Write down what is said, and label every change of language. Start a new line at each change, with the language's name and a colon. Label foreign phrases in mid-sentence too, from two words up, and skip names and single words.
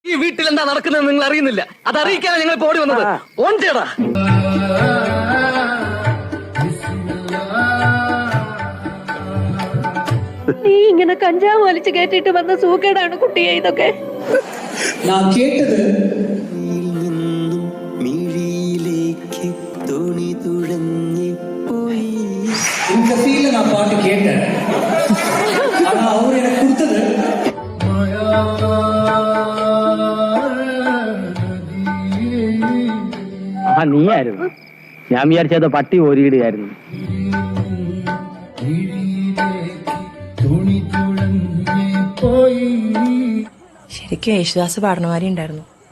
Malayalam: ഈ വീട്ടിൽ എന്താ നടക്കുന്നത് നിങ്ങൾ അറിയുന്നില്ല. അത് അറിയിക്കാനാണ് ഞങ്ങൾ ഓടി വന്നത്. ഓൺ ചെയ്യടാ. നീ ഇങ്ങനെ കഞ്ചാവ് വലിച്ചു കയറ്റിട്ട് വന്ന സൂക്കേടാണ് കുട്ടിയെ ഇതൊക്കെ. ഞാൻ കേട്ടത്
Tamil: இந்த ஃபீல்ல நான் பாட்டு கேட்டேன். ஆனா அவர் எனக்கு கொடுத்தது
Malayalam: നീയായിരുന്നു. ഞാൻ വിചാരിച്ചത് പട്ടി ഓരിയിടുകയായിരുന്നു. ശരിക്കും യേശുദാസ് പാടണമാരി ഉണ്ടായിരുന്നു.